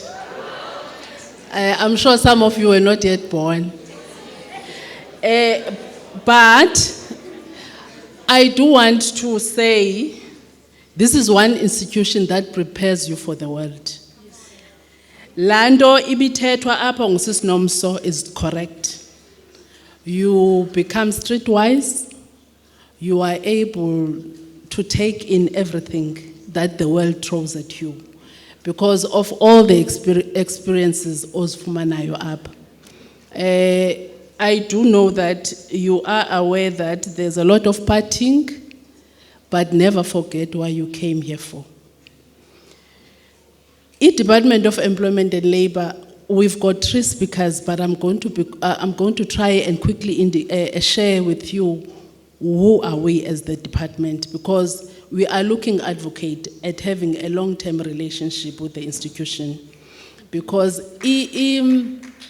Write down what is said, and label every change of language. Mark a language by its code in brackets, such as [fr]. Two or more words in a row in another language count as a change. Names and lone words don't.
[en] I'm sure some of you were not yet born. But I do want to say This is one institution that prepares you for the world. [xh] Lando ibithethwa apha ngusisi Nomso [en] is correct. You become streetwise. You are able to take in everything that the world throws at you because of all the experiences [xh] ozifumanayo apha. [en] I do know that you are aware that there's a lot of partying, but never forget why you came here for. In Department of Employment and Labor, we've got 3 speakers, but I'm going to try and quickly share with you who are we as the department, because we are looking advocate at having a long-term relationship with the institution, because the